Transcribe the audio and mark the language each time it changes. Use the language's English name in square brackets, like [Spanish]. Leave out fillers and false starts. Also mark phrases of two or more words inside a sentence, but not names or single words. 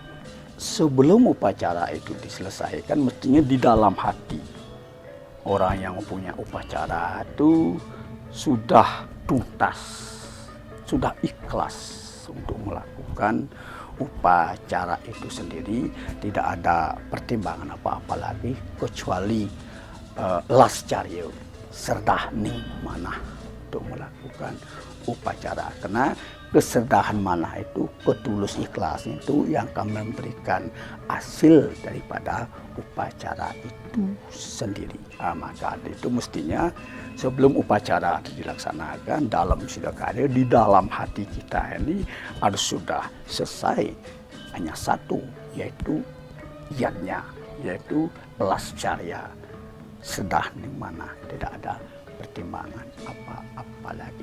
[Indonesian] Sebelum upacara itu diselesaikan, mestinya di dalam hati orang yang mempunyai upacara itu sudah tuntas, sudah ikhlas untuk melakukan upacara itu sendiri. Tidak ada pertimbangan apa-apa lagi kecuali lascaryo, [Balinese] serdah ning manah [Indonesian] untuk melakukan upacara. Karena keserdahan manah itu, ketulus ikhlasnya itu yang akan memberikan hasil daripada upacara itu sendiri. Maka itu mestinya sebelum upacara dilaksanakan dalam Sidokaryo, di dalam hati kita ini harus sudah selesai hanya satu, yaitu iannya, yaitu lascarya, [Balinese] sedah ning manah, [Indonesian] tidak ada pertimbangan apa lagi.